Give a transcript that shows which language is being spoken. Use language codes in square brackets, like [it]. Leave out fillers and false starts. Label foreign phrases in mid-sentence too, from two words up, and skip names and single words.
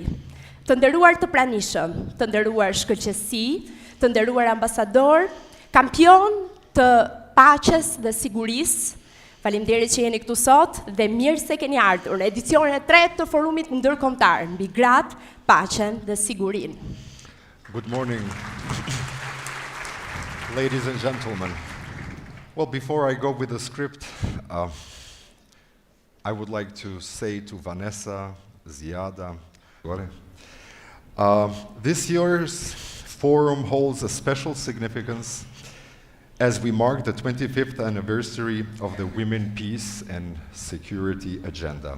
[sq] Të nderuar të pranishëm, të nderuar shkëlqësi, të nderuar ambasador, kampion të paqes dhe sigurisë, faleminderit që jeni këtu sot dhe mirë se keni ardhur në edicionin e 3 të forumit ndërkombëtar mbi gratë, paqen dhe sigurinë. [en] Good morning, ladies and gentlemen. Well, before I go with the script, I would like to say to Vanessa, Ziada, this year's forum holds a special significance as we mark the 25th anniversary of the Women, Peace and Security Agenda.